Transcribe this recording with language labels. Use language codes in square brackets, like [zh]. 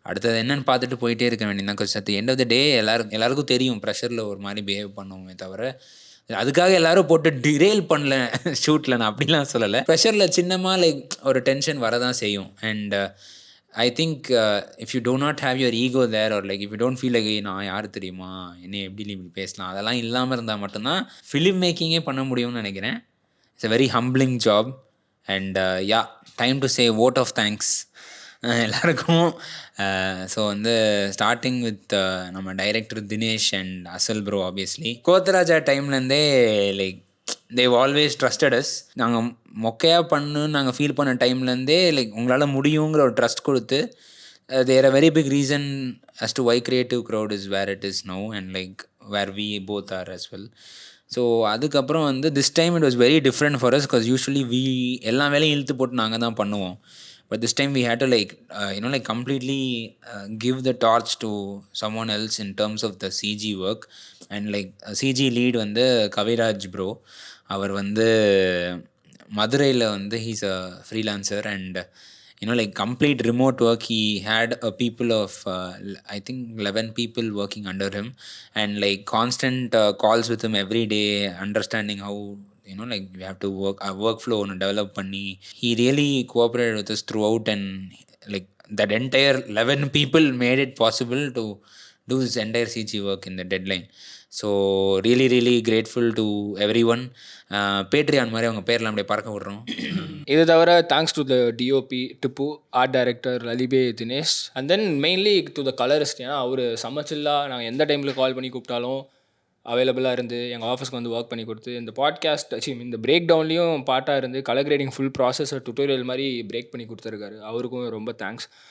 [ta] அடுத்தது என்னன்னு பார்த்துட்டு போயிட்டே இருக்க வேண்டியதான். கொஞ்சம் [en] at the end of the day [ta] எல்லாருக்கும் தெரியும் ப்ரெஷரில் ஒரு மாதிரி பிஹேவ் பண்ணுவோமே தவிர, அதுக்காக எல்லாரும் போட்டு டிரெயில் பண்ணல ஷூட்டில், நான் அப்படிலாம் சொல்லலை. ப்ரெஷரில் சின்னமாக லைக் ஒரு டென்ஷன் வரதான் செய்யும். [en] and I think if you do not have your ego there or like if you don't feel like [ta] நான் யார் தெரியுமா, என்ன எப்படி இப்படி பேசலாம், அதெல்லாம் இல்லாமல் இருந்தால் மட்டும்தான் ஃபிலிம் மேக்கிங்கே பண்ண முடியும்னு நினைக்கிறேன். [en] It's a very humbling job and yeah, time to say vote of thanks எல்லாருக்கும். So வந்து starting with நம்ம director Dinesh and Asal bro. Obviously Kotharaja டைம்லேருந்தே like Dev always trusted us. [ta] நாங்கள் மொக்கையாக பண்ணுன்னு நாங்கள் ஃபீல் பண்ண டைம்லேருந்தே லைக் உங்களால் முடியுங்கிற ஒரு ட்ரஸ்ட் கொடுத்து, [en] There a very big reason as to why CreativeCrowd is where it is now and like where we both are as well. So [ta] அதுக்கப்புறம் வந்து [en] this time it was very different for us because usually [ta] எல்லா வேலையும் இழுத்து போட்டு நாங்கள் தான் பண்ணுவோம். [en] But this time we had to like like completely give the torch to someone else in terms of the CG work. And like CG lead வந்து Kaviraj bro. [ta] அவர் வந்து மதுரையில் வந்து [en] He's a freelancer and like complete remote work. He had a people of I think 11 people working under him and like constant calls with him every day, understanding how like we have to work our workflow and develop panni. He really cooperated with us throughout and like that entire 11 people made it possible to do this entire CG work in the deadline. So really really grateful to everyone. [ta] Patreon மாதிரி அவங்க பேர்லாம் அப்படியே பறக்க விட்றோம். இது தவிர [en] Thanks to the DOP Tippu, art director லலிபே Dinesh, and then mainly to the colourist. [ta] ஏன்னா அவர் சமைச்சில்லா நாங்கள் எந்த டைமில் கால் பண்ணி கூப்பிட்டாலும் அவைலபிளாக இருந்து எங்கள் ஆஃபீஸ்க்கு வந்து ஒர்க் பண்ணி கொடுத்து, இந்த பாட்காஸ்ட் இந்த பிரேக் டவுன்லேயும் பாட்டாக இருந்து colour grading full process tutorial மாதிரி பிரேக் பண்ணி கொடுத்துருக்காரு. அவருக்கும் ரொம்ப தேங்க்ஸ்.